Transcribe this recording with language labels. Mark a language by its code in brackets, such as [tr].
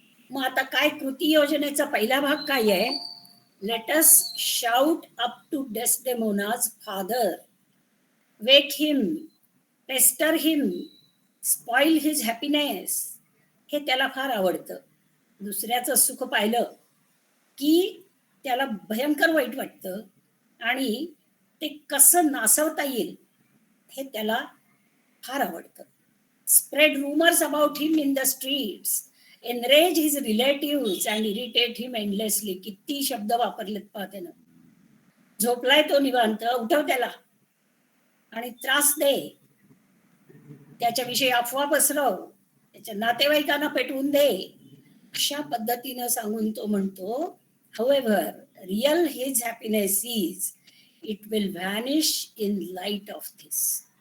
[mr] मग आता काय कृती योजनेचा पहिला भाग काय आहे, [en] Let us shout up to Desdemona's father, wake him, pester him, spoil his happiness. [mr] हे त्याला फार आवडतं. दुसऱ्याचं सुख पाहिलं की त्याला भयंकर वाईट वाटतं आणि ते कसं नासवता येईल हे त्याला फार आवडतं. Spread [en] rumors about him in the streets, enrage his relatives and irritate him endlessly. [mr] किती शब्द वापरलेत पहा त्यानं. झोपलाय तो निवांत, उठव त्याला आणि त्रास दे, त्याच्याविषयी अफवा पसरव, त्याच्या नातेवाईकांना पेटवून दे, अशा पद्धतीनं सांगून तो म्हणतो, [en] however real his happiness is, it will vanish in light of this.